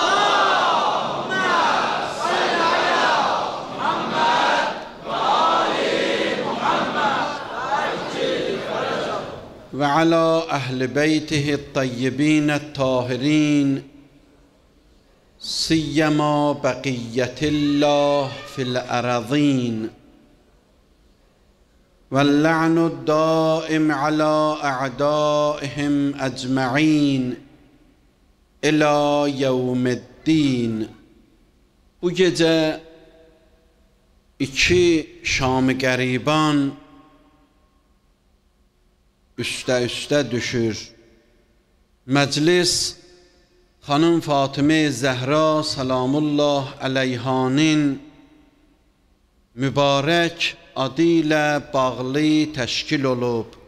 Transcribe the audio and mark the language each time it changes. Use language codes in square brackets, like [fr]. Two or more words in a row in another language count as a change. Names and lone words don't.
[ar] وعلى أهل بيته الطيبين الطاهرين. سيما بقية الله في الأرضين. واللعن الدائم على أعدائهم أجمعين إلى يوم الدين. [az] Bu gecə iki Şam-ı qəriban üstə düşür. Məclis xanım Fatimə Zəhra salamullah əleyhanın mübarək adı ilə bağlı təşkil olub.